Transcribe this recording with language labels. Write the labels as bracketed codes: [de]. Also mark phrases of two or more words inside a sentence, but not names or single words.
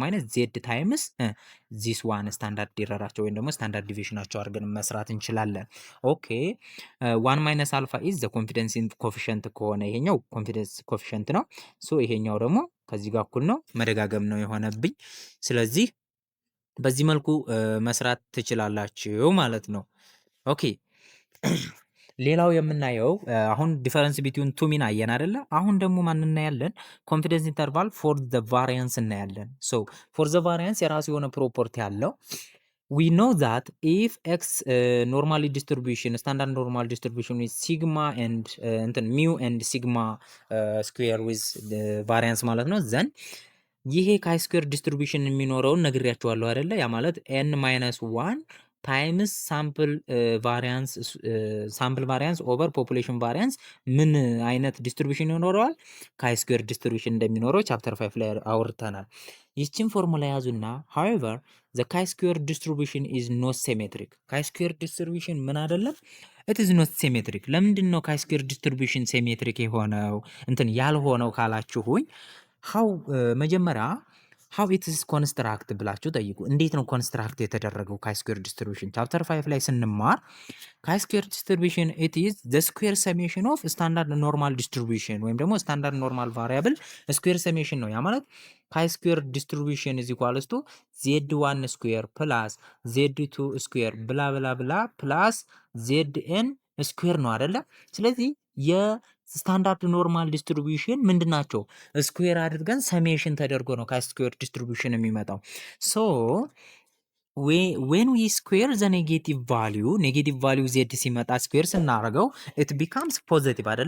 [en] minus z times this one standard [am] ኢረራቸው ወይም ደግሞ ስታንዳርድ ዲቪዬሽናቸው አድርገን መስራት እንችላለን። [en] OK 1 minus alpha is the confidence coefficient [am] ከሆነ ይሄኛው [en] confidence coefficient [am] ነው። ሶ ይሄኛው ደግሞ ከዚህ ጋር እኩል ነው። መደጋገም ነው የሆነብኝ። ስለዚህ በዚህ መልኩ መስራት ትችላላችሁ ማለት ነው። ኦኬ ሌላው የምናየው አሁን [en] difference between two mean [am] አየን አይደለ? አሁን ደግሞ ማን እናያለን? [en] confidence interval for the variance [am] እናያለን። [en] so for the variance [am] የራሱ የሆነ ፕሮፐርቲ አለው። [en] we know that if x normally distribution standard normal distribution with sigma and [am] እንትን [en] mu and sigma square with the variance [am] ማለት ነው ዘን ይሄ [en] chi square distribution [am] የሚኖረውን ነግሬያችኋለሁ አይደለ? ያ ማለት [en] n minus one times sample variance over population variance [am] ምን አይነት ዲስትሪቢዩሽን ይኖረዋል? [en] chi square distribution [am] እንደሚኖረው ቻፕተር 5 ላይ አውርተናል። ይህችን ፎርሙላ ያዙና [en] however the chi-square distribution [am] is not symmetric chi-square distribution ምን አይደለም? [en] it is not symmetric። [am] ለምንድን ነው [en] chi-square distribution symmetric [am] የሆነው እንትን ያልሆነው ካላችሁኝ how መጀመሪያ [en] how it is construct [am] ብላችሁ ጠይቁ። እንዴት ነው ኮንስትራክት የተደረገው [en] chi-square distribution? [am] ቻፕተር 5 ላይ ስንማር [en] chi-square distribution it is the square summation of standard normal distribution [am] ወይም ደግሞ [en] standard normal variable square summation [am] ነው። ያ ማለት [en] chi-square distribution is equals to z1 square plus z2 square [am] ብላ ብላ ብላ [en] plus zn square [am] ነው አይደለ? ስለዚህ የስታንዳርድ ኖርማል ዲስትሪቢዩሽን ምንድን ናቸው? ስኩዌር አድርገን ሰሜሽን ተደርጎ ነው ከስኩዌር ዲስትሪቢዩሽን የሚመጣው። [en] so when we square the negative value z [am] ሲመጣ ስኩዌር ስናደርገው [en] it becomes positive [am] አይደለ?